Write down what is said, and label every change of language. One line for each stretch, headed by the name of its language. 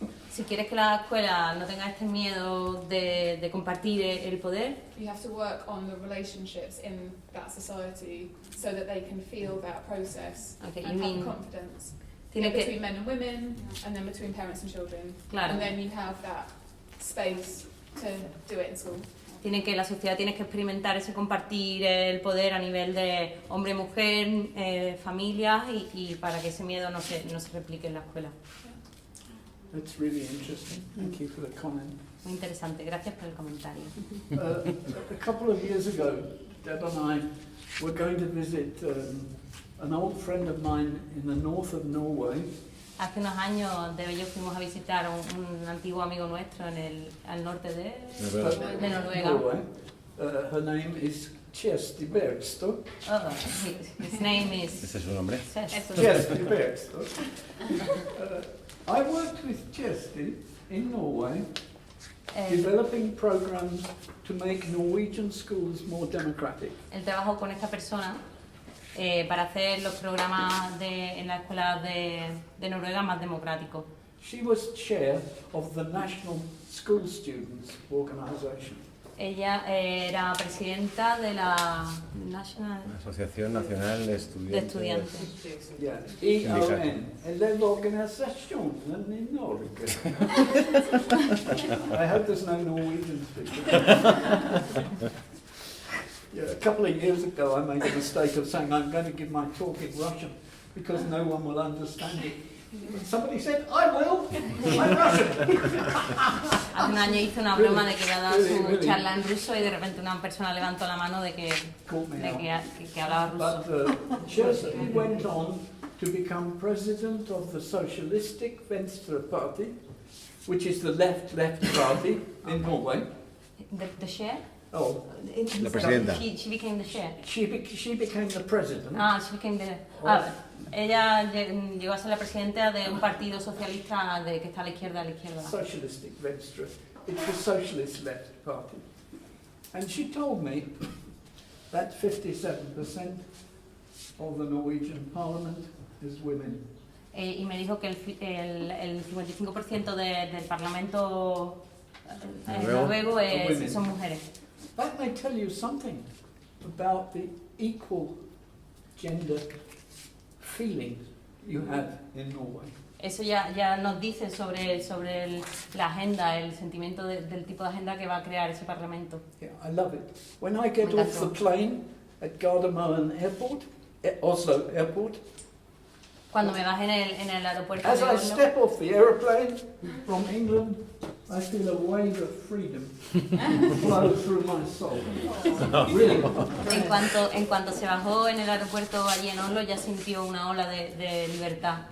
Spanish: Si quieres que la escuela no tenga este miedo de compartir el poder,
English: You have to work on the relationships in that society so that they can feel that process Okay, and you have mean- confidence.
Spanish: tiene
English: Between
Spanish: que,
English: men and women, and then between parents and children.
Spanish: Claro.
English: And then you have that space to do it in school.
Spanish: la sociedad tiene que experimentar ese compartir el poder a nivel de hombre-mujer, familias, y para que ese miedo no se replique en la escuela.
English: That's really interesting. Thank you for the comment.
Spanish: Muy interesante, gracias por el comentario.
English: A couple of years ago, Deb and I were going to visit an old friend of mine in the north of Norway.
Spanish: Hace unos años, Debe y yo fuimos a visitar un antiguo amigo nuestro al norte de Noruega.
English: Norway. Her name is Kjersti Bergstad. Oh, his name is...
Spanish: ¿Ese es su nombre?
English: Kjersti Bergstad. I worked with Kjersti in Norway, developing programs to make Norwegian schools more democratic.
Spanish: Él trabajó con esta persona para hacer los programas en la escuela de Noruega más democráticos.
English: She was chair of the National School Students Organization.
Spanish: Ella era presidenta de la National Asociación Nacional de Estudiantes.
English: Yeah, EON, Elevorganisasjonen i Norge. I hope there's no Norwegian speakers. Yeah, a couple of years ago I made a mistake of saying I'm going to give my talk in Russian because no one will understand it. And somebody said, I will, I'm Russian.
Spanish: Hace un año hizo una broma de que iba a dar su
English: Really?
Spanish: charla en ruso y de repente una persona levantó la mano de que hablaba ruso.
English: But Kjersti went on to become president of the Socialistic Venstre Party, which is the left party in Norway. The chair? Oh,
Spanish: La presidenta.
English: She became the chair. she became the president. She became the...
Spanish: ella llegó a ser la presidenta de un partido socialista que está a la izquierda.
English: Socialistic Venstre. It's the Socialist Left Party. And she told me that 57% of the Norwegian Parliament is women.
Spanish: Y me dijo que el 55% del Parlamento noruego son mujeres.
English: That may tell you something about the equal gender feeling you have in Norway.
Spanish: Eso ya nos dice sobre la agenda, el sentimiento del tipo de agenda que va a crear ese Parlamento.
English: Yeah, I love it. When I get off the plane at Gardermoen Airport, Oslo Airport,
Spanish: Cuando me baje en el aeropuerto
English: as
Spanish: de
English: I
Spanish: Oslo,
English: step off the aeroplane from England, I feel a wave of freedom flow through my soul. Really.
Spanish: en cuanto se bajó en el aeropuerto allí en Oslo, ya sintió una ola de libertad.